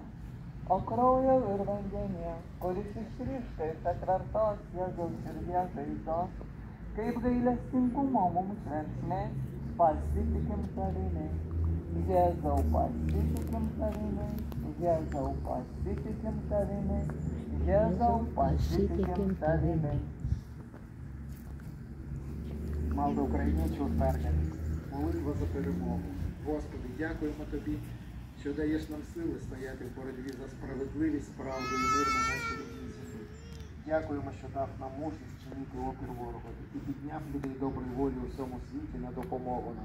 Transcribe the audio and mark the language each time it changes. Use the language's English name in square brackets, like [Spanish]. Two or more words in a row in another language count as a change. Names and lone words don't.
[Lithuanian] O kraujo ir vandenyje, kuris išryškais atvertos Jėzaus širdies žaizdos, kaip gailestingumo mums švenčmė, pasitikim tavimi. Jėzau, pasitikim tavimi, Jėzau, pasitikim tavimi, Jėzau, pasitikim tavimi. [Ukrainian] Малда українців перегляд. Молитва за перемогу. Господи, дякуємо Тобі, що даєш нам сили стояти в боротьбі за справедливість, правду і мир на нашій рідній землі. Дякуємо, що дав нам мужність чинити опір ворогові і підняв людей доброї волі у всьому світі на допомогу нам.